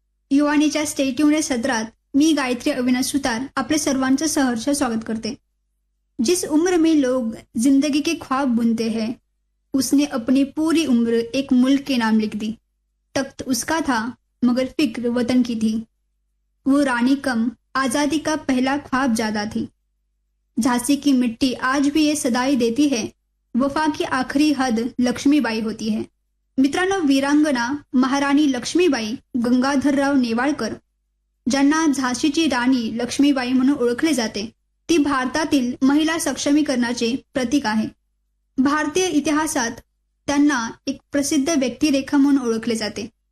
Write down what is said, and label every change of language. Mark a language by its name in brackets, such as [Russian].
[Marathi] युवानीच्या stay tuned सत्रात मी गायत्री अविनाश सुतार आपल्या सर्वांचं सहर्ष स्वागत करते. [Hindi] जिस उम्र में लोग जिंदगी के ख्वाब बुनते हैं, उसने अपनी पूरी उम्र एक मुल्क के नाम लिख दी. तख्त उसका था मगर फिक्र वतन की थी. वो रानी कम आज़ादी का पहला ख्वाब ज़्यादा थी. झांसी की मिट्टी आज भी ये सदाई देती है, वफा की आखिरी हद लक्ष्मीबाई होती है. [Marathi] मित्रांनो, वीरांगना महारानी लक्ष्मीबाई गंगाधरराव नेवाळकर, ज्यांना झाशीची राणी लक्ष्मीबाई म्हणून ओळखले जाते, ती भारतातील महिला सक्षमीकरणाचे प्रतीक आहे. भारतीय इतिहासात त्यांना एक प्रसिद्ध व्यक्तिरेखा म्हणून ओळखले जाते.